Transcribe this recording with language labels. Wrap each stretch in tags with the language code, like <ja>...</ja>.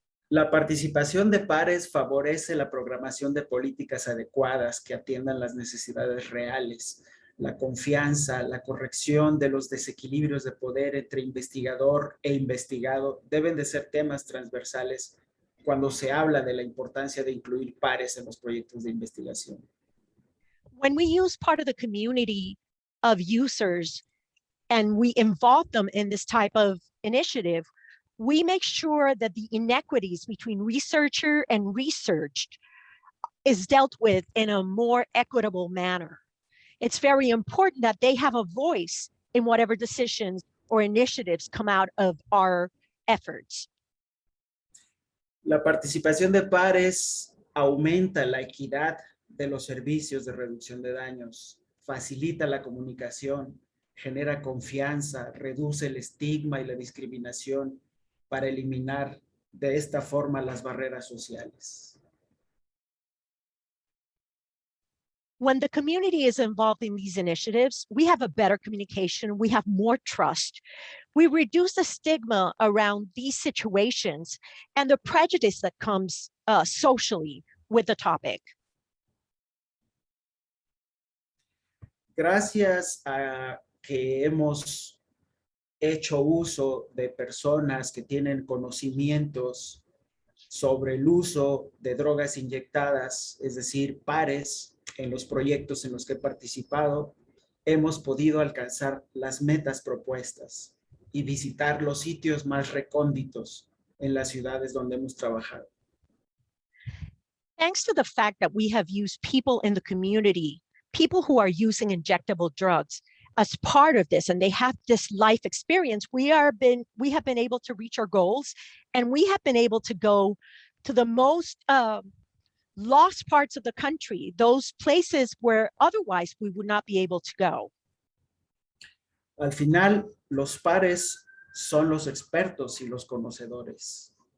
<es>La participación de pares favorece la programación de políticas adecuadas que atiendan las necesidades reales. la confianza, la corrección de los desequilibrios de poder entre investigador e investigado deben de ser temas transversales cuando se habla de la importancia de incluir pares en los proyectos de investigación.</es> <en>When we use part of the community of users and we involve them in this type of initiative, we make sure that the inequities between researcher and researched is dealt with in a more equitable manner. It's very important that they have a voice in whatever decisions or initiatives come out of our efforts.</en> <es>La participación de pares aumenta la equidad de los servicios de reducción de daños, facilita la comunicación, genera confianza, reduce el estigma y la discriminación para eliminar de esta forma las barreras sociales.</es> <en>When the community is involved in these initiatives, we have a better communication, we have more trust. We reduce the stigma around these situations and the prejudice that comes socially with the topic.</en> <es>Gracias a que hemos hecho uso de personas que tienen conocimientos sobre el uso de drogas inyectadas, es decir, pares, en los proyectos en los que he participado, hemos podido alcanzar las metas propuestas y visitar los sitios más recónditos en las ciudades donde hemos trabajado.</es> <en>Thanks to the fact that we have used people in the community, people who are using injectable drugs as part of this, and they have this life experience, we have been able to reach our goals, and we have been able to go to the most lost parts of the country, those places where otherwise we would not be able to go.</en> <es>Al final, los pares son los expertos y los conocedores.</es>